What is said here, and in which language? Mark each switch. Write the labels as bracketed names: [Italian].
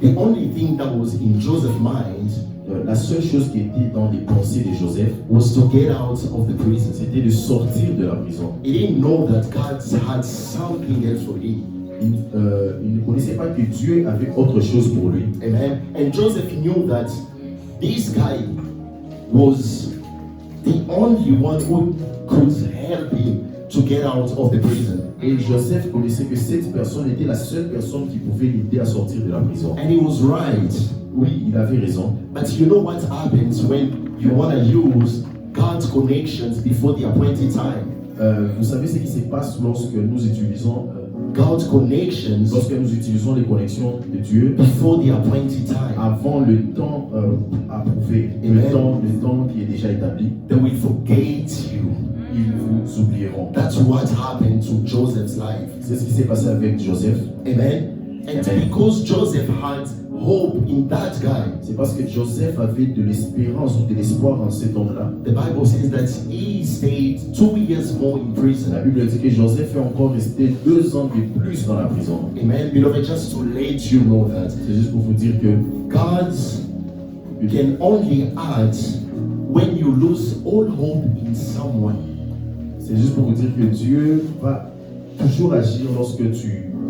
[English] The only thing that was in Joseph's mind [French] La seule chose qui était dans les pensées de Joseph, [English] was to get out of the prison. [French] c'était de sortir de la prison. [English] He didn't know that God had something else for him. [French] Il ne connaissait pas que Dieu avait autre chose pour lui. [English] Amen. And Joseph knew that this guy was the only one who could help him to get out of the prison. [French] Et Joseph connaissait que cette personne était la seule personne qui pouvait l'aider à sortir de la prison. [English] And he was right. [French] Oui, il avait raison. [English] But you know what happens when you want to use God's connections before the appointed time? [French] Vous savez ce qui se passe lorsque nous utilisons [English] God's connections [French] les connexions de Dieu [English] before the appointed time. [French] avant le temps approuvé, [English] Amen. [French] le temps qui est déjà établi. [English] They will forget you. [French] Ils vous oublieront. [English] That's what happened to Joseph's life. [French] C'est ce qui s'est passé avec Joseph. [English] Amen. And Amen. because Joseph had hope in that guy. [French] C'est parce que Joseph avait de l'espérance ou de l'espoir en cet homme-là. [English] The Bible says that he stayed 2 years more in prison. [French] La Bible dit que Joseph est encore resté 2 ans de plus dans la prison. [English] Amen. Beloved, just to let you know that [French] C'est juste pour vous dire que [English] God can only act when you lose all hope in someone. [French] c'est juste pour vous dire que Dieu va toujours agir lorsque tu